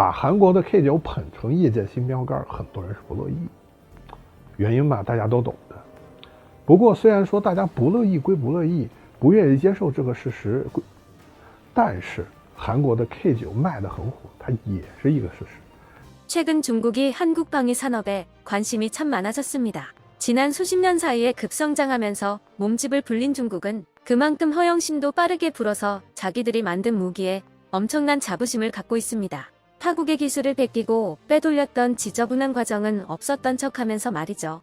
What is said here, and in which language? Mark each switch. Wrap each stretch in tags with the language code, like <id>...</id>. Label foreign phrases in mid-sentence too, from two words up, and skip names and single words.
<zh>把韩国的 K9捧成业界新标杆，很多人是不乐意。原因嘛，大家都懂的。不过虽然说大家不乐意归不乐意，不愿意接受这个事实，但是韩国的 K9卖得很火，它也是一个事实。</zh> <ko>최근 중국이 한국 방위 산업에 관심이 참 많아졌습니다. 지난 수십 년 사이에 급성장하면서 몸집을 불린 중국은 그만큼 허영심도 빠르게 불어서 자기들이 만든 무기에 엄청난 자부심을 갖고 있습니다. 타국의 기술을 베끼고 빼돌렸던 지저분한 과정은 없었던 척하면서 말이죠.</ko>